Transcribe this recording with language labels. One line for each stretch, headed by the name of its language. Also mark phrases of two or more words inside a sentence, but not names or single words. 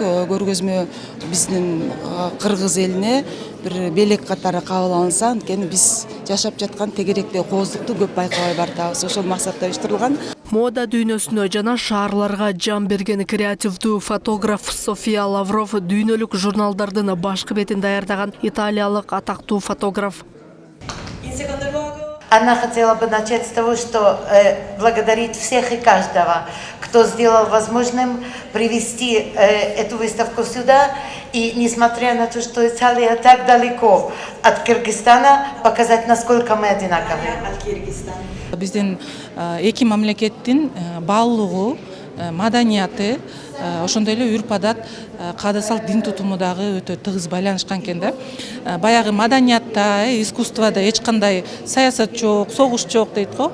Kyrgyz: Көргөзмө биздин кыргыз элине бир белек катары кабыл алынса, анткени биз жашап жаткан тегеректеги кооздукту көп байкабай баратабыз. Ошол максатта уюштурулган. Мода дүйнөсүнө жана шаарларга жан берген креативдүү фотограф София Лавров дүйнөлүк журналдардын башкы бетин даярдаган италиялык атактуу фотограф.
Russian: Она хотела бы начать с того, что благодарит всех и каждого, кто сделал возможным привести эту выставку сюда. И несмотря на то, что Италия так далеко от Кыргызстана, показать, насколько мы одинаковые.
Kyrgyz: Биздин эки мамлекеттин баалуулугу, маданияты, ошондой эле үрп адат, каада салт, дин тутуму дагы өтө тыгыз байланышкан экен да. Баягы маданиятта, искусствода эч кандай саясат жок, согуш жок дейт го.